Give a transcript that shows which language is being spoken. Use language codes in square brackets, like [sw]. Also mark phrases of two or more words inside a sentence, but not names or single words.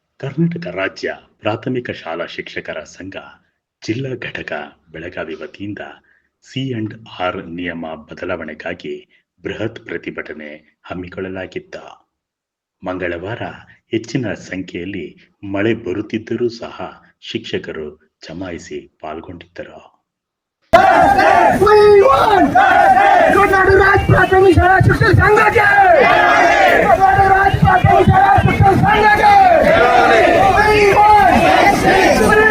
[kn] ಕರ್ನಾಟಕ ರಾಜ್ಯ ಪ್ರಾಥಮಿಕ ಶಾಲಾ ಶಿಕ್ಷಕರ ಸಂಘ ಜಿಲ್ಲಾ ಘಟಕ ಬೆಳಗಾವಿ ವತಿಯಿಂದ ಸಿ&ಆರ್ ನಿಯಮ ಬದಲಾವಣೆಗಾಗಿ ಬೃಹತ್ ಪ್ರತಿಭಟನೆ ಹಮ್ಮಿಕೊಳ್ಳಲಾಗಿದ್ದ ಮಂಗಳವಾರ ಹೆಚ್ಚಿನ ಸಂಖ್ಯೆಯಲ್ಲಿ ಮಳೆ ಬರುತ್ತಿದ್ದರೂ ಸಹ ಶಿಕ್ಷಕರು ಜಮಾಯಿಸಿ ಪಾಲ್ಗೊಂಡಿದ್ದರು. [mr] प्राथमिक शाळा शिक्षक संघाचे प्राथमिक शाळा शिक्षक संघाचे